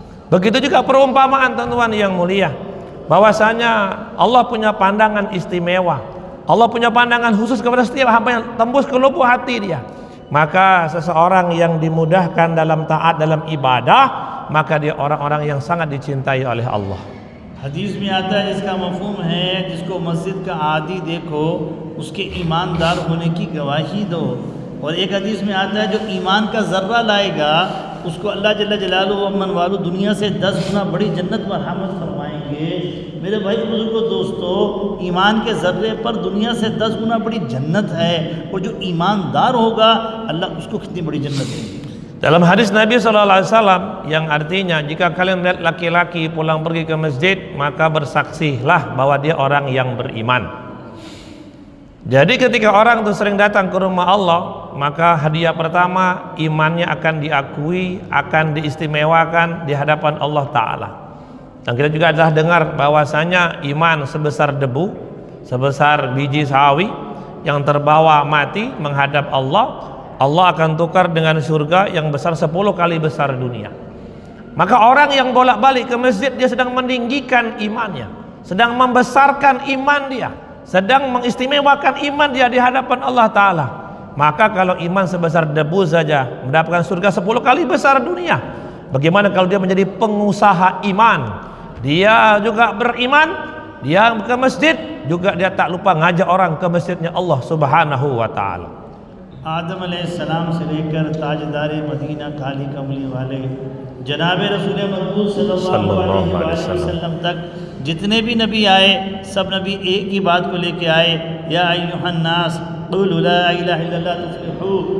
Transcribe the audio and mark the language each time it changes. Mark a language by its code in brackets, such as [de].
[id] Begitu juga perumpamaan, teman-teman yang mulia, bahwasanya Allah punya pandangan istimewa, Allah punya pandangan khusus kepada setiap hamba yang tembus ke lubuk hati dia. Maka seseorang yang dimudahkan dalam taat dalam ibadah, maka dia orang-orang yang sangat dicintai oleh Allah. [hi] हदीस में आता है जिसका मफहूम है, जिसको मस्जिद का आदी देखो उसके ईमानदार होने की गवाही दो। और एक हदीस में आता है जो ईमान का ज़र्रा लाएगा उसको अल्लाह जल्ल जलालुहु व अम्मन वालू दुनिया से 10 गुना बड़ी जन्नत मरहमत फरमाएंगे। मेरे भाई बुजुर्गो दोस्तों, ईमान के ज़र्रे पर दुनिया से 10 गुना बड़ी जन्नत है, और जो ईमानदार होगा अल्लाह उसको कितनी बड़ी जन्नत देगी। [id] Dalam hadis Nabi SAW yang artinya jika kalian lihat laki-laki pulang pergi ke masjid, maka bersaksilah bahwa dia orang yang beriman. Jadi ketika orang itu sering datang ke rumah Allah, maka hadiah pertama imannya akan diakui, akan diistimewakan di hadapan Allah Ta'ala. Dan kita juga adalah dengar bahwasanya iman sebesar debu, sebesar biji sawi yang terbawa mati menghadap Allah, Allah akan tukar dengan surga yang besar 10 kali besar dunia. Maka orang yang bolak-balik ke masjid, dia sedang meninggikan imannya, sedang membesarkan iman dia, sedang mengistimewakan iman dia di hadapan Allah Ta'ala. Maka kalau iman sebesar debu saja mendapatkan surga 10 kali besar dunia, bagaimana kalau dia menjadi pengusaha iman? Dia juga beriman, dia ke masjid, juga dia tak lupa ngajak orang ke masjidnya Allah Subhanahu wa Ta'ala. [hi] आदम अलैहिस्सलाम से लेकर ताजदार Medina काली कमली वाले जनाब रसूल मकबूल सल्लल्लाहु अलैहि वसल्लम तक जितने भी नबी आए, सब नबी एक ही बात को लेके आए, [ar] या अय्युहन नास क़ुलू ला इलाहा इल्लल्लाह तुफ़्लिहू।